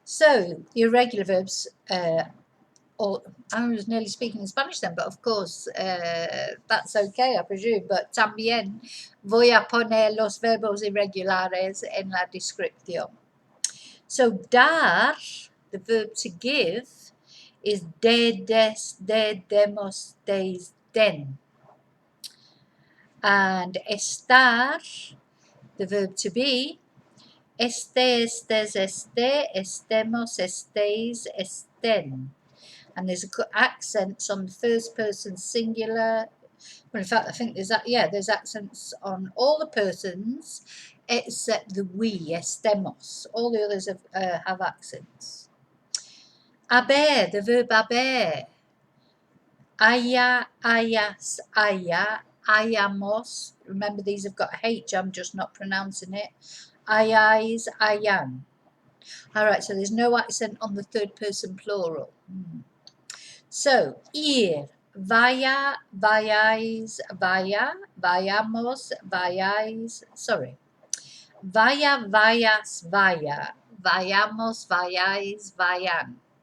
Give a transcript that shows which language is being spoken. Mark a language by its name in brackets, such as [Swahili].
[English] So the irregular verbs, or I was nearly speaking in Spanish then, but of course that's okay, I presume. [Spanish] But también voy a poner los verbos irregulares en la descripción. [English] So dar, the verb to give, is de, des, de, demos, deis, den. And estar, the verb to be, este, estes, este, estemos, estéis, estén. And there's accents on the first person singular. Well, in fact, I think there's accents on all the persons except the we, estemos. All the others have accents. Haber, the verb haber. [Spanish] Haya, hayas, haya, hayamos. [English] Remember, these have got a H, I'm just not pronouncing it. Hayais, hayan. All right, so there's no accent on the third person plural. [Spanish] So, Ir-vaya, vayáis, vaya, vayamos, vayáis, vaya, vayas, vaya, vayamos, vayáis, vayan.